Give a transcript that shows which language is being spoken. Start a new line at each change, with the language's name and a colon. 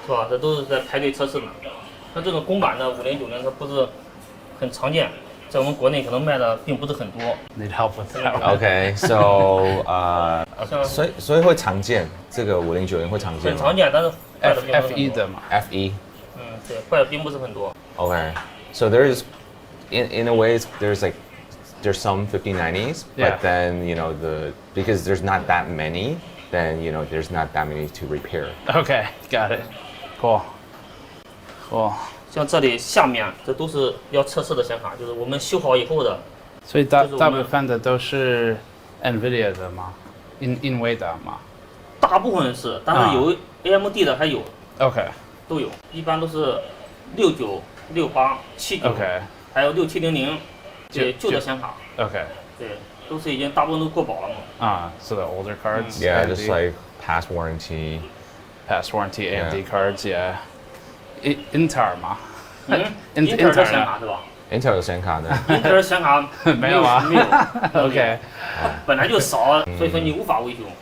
Chinese: 是吧？这都是在排队测试的。像这种公版的5090，它不是很常见，在我们国内可能卖的并不是很多。
English: Need help with that. Okay, so
Chinese: 所以会常见，这个5090会常见吗？很常见，但是坏的并不是很多。 FE 的嘛。 FE。对，坏的并不是很多。
English: Okay, so there's in a way there's some 5090s, but then because there's not that many, then there's not that many to repair. Okay, got it. Cool.
Chinese: 像这里下面这都是要测试的显卡，就是我们修好以后的。所以大部分的都是 NVIDIA 的吗？英伟达吗？大部分是，但是有 AMD 的还有。
English: OK。
Chinese: 都有，一般都是69、68、79，
English: OK，
Chinese: 还有6700，对，旧的显卡。
English: OK。
Chinese: 对，都是已经大部分都过保了嘛。
English: So the older cards. Yeah, just like past warranty. Past warranty AMD cards, yeah.
Chinese: Intel 吗？Intel 的显卡是吧？Intel 的显卡呢？Intel 的显卡没有啊。没有。
English: OK。
Chinese: 本来就少，所以说你无法维修。